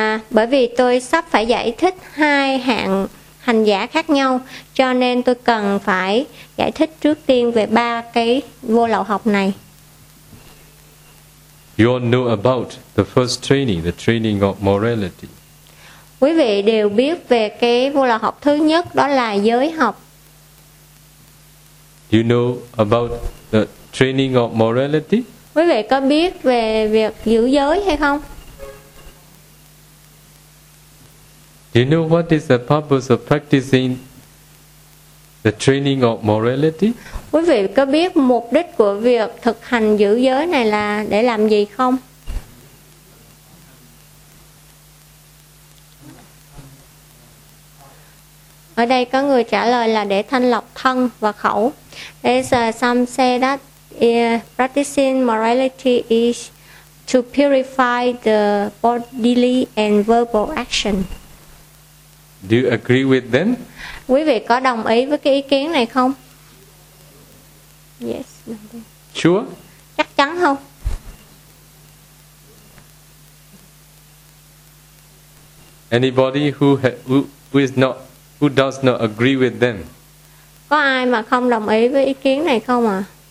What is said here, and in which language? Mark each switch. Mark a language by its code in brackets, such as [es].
[vi] Bởi vì tôi sắp phải giải thích hai hạng hành giả khác nhau, cho nên tôi cần phải giải thích trước tiên về ba cái vô lậu học này. [en] You all know about the first training, the training of morality. [vi] Quý vị đều biết về cái vô lậu học thứ nhất, đó là giới học. [en] You know about the training of morality? [vi] Quý vị có biết về việc giữ giới hay không? [en] You know what is the purpose of practicing the training of morality? [vi] Quý vị có biết mục đích của việc thực hành giữ giới này là để làm gì không? Ở đây có người trả lời là để thanh lọc thân và khẩu. [en] As some say that practicing morality is to purify the bodily and verbal action. Do you agree with them? [vi] Quý vị có đồng ý với cái ý kiến này không? [en] Yes. Sure? [vi] Chắc chắn không? [en] Anybody who is not who does not agree with them? [vi] Có ai mà không đồng ý với ý kiến này không à?